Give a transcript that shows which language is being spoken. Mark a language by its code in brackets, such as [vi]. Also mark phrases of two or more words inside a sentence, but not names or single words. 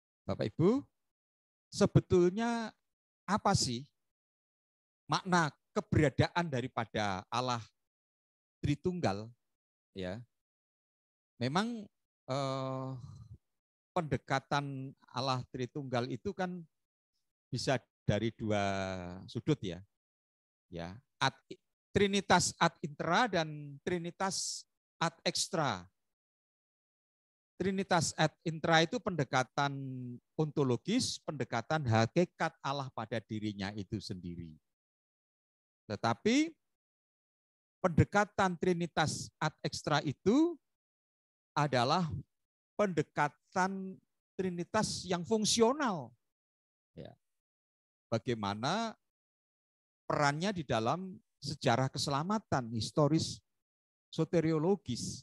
[id] Bapak Ibu, sebetulnya apa sih makna keberadaan daripada Allah Tritunggal? Ya, memang pendekatan Allah Tritunggal itu kan bisa dari dua sudut ya. Ya, Trinitas [la] ad intra [id] dan Trinitas [la] ad extra. [id] Trinitas [la] ad intra [id] itu pendekatan ontologis, pendekatan hakikat Allah pada dirinya itu sendiri. Tetapi pendekatan Trinitas [la] ad extra [id] itu adalah pendekatan Trinitas yang fungsional. Ya. Bagaimana perannya di dalam sejarah keselamatan, historis, soteriologis.